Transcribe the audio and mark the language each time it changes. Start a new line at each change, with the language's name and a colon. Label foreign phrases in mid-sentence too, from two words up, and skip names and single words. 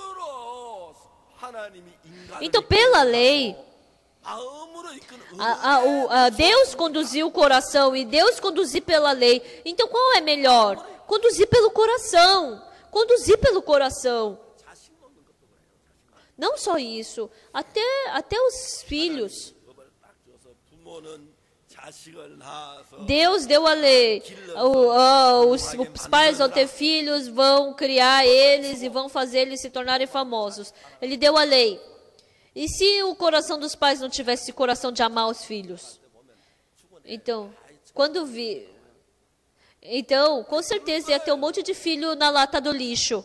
Portuguese: Então, pela lei, Deus conduziu o coração e Deus conduzir pela lei. Então, qual é melhor? Conduzir pelo coração. Conduzir pelo coração. Não só isso, até os filhos.
Korean: 법을 딱 줘서 부모는 자식을 낳아서
Portuguese: Deus deu a lei. Os pais vão ter filhos, vão criar eles e vão fazer eles se tornarem famosos. Ele deu a lei. E se o coração dos pais não tivesse coração de amar os filhos? Então, Então, com certeza ia ter um monte de filho na lata do lixo.